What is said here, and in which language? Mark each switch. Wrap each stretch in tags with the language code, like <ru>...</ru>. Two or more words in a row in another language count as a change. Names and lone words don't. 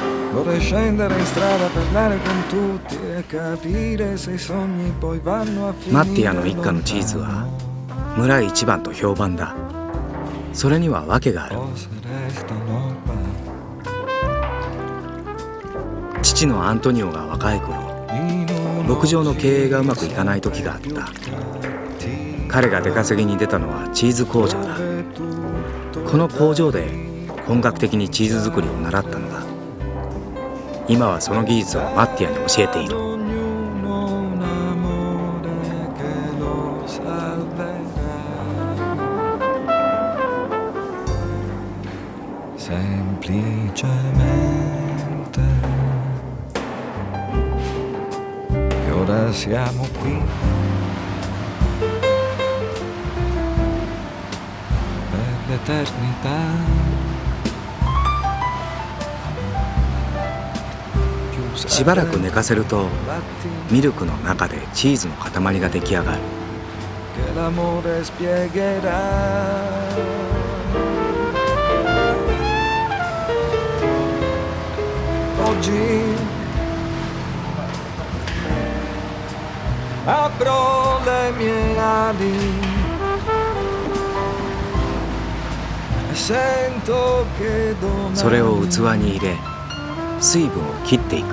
<it>Vorrei scendere in strada, parlare con tutti e capire se i sogni poi vanno a finire.</it> <ja>マッティアの一家のチーズは村一番と評判だ。それには訳がある。</ja> <it>Cose restano qua.</it> <ja>父のアントニオが若い頃、牧場の経営がうまくいかない時があった。彼が出稼ぎに出たのはチーズ工場だ。この工場で本格的にチーズ作りを習ったのだ。今はその技術をマッティアに教えている。</ja> <it>Ognuno un amore che lo salverà. Semplicemente. E ora siamo qui. Per l'eternità.</it> <ja>しばらく寝かせるとミルクの中でチーズの塊が出来上がる。</ja> <it>Che l'amore spiegherà. Oggi apro le mie ali e sento che domani</it> <ja>それを器に入れ水分を切っていく。</ja>